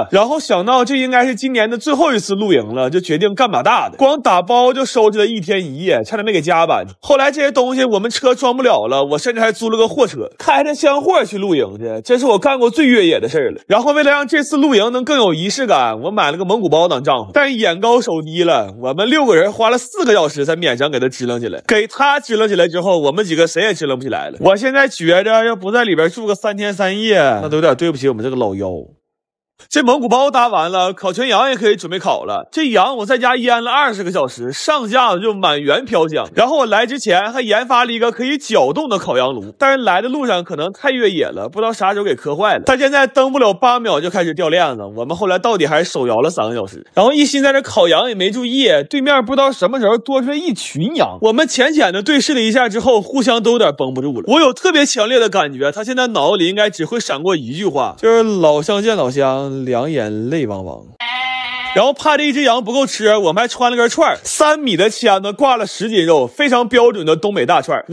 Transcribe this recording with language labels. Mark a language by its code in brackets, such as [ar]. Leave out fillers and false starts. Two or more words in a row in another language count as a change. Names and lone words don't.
[zh] 然後想到這應該是今年的最後一次露營了，就決定幹把大的，光打包就收拾了1天1夜，差點沒給加班。後來這些東西我們車裝不了了，我甚至還租了個貨車，開着箱貨去露營去，這是我幹過最越野的事兒了。然後為了讓這次露營能更有儀式感，我買了個蒙古包當帳篷，但眼高手低了，我們6個人花了4個小時才勉強給它支棱起来，給它支棱起来之後，我們幾個誰也支棱不起來了。我現在觉着要不在裡边住個3天3夜，那都有點對不起我們這個老腰。这蒙古包搭完了，烤全羊也可以準備烤了。这羊我在家腌了20个小时，上架子就满园飄香。然後我來之前還研發了一個可以攪動的烤羊爐，但是來的路上可能太越野了，不知道啥時候給磕壞了。它現在蹬不了8秒就開始掉鏈子，我們後來到底還是手搖了3個小時。然後一心在這烤羊也沒注意，對面不知道什麼時候多出來一群羊。我們淺淺的對視了一下之後，互相都有點繃不住了。我有特別強烈的感覺，他現在腦子裡應該只會閃過一句話，就是老鄉見老鄉，兩眼淚汪汪。然後怕這一只羊不夠吃，我們還穿了根串，3米的籤子掛了10斤肉，非常標準的東北大串。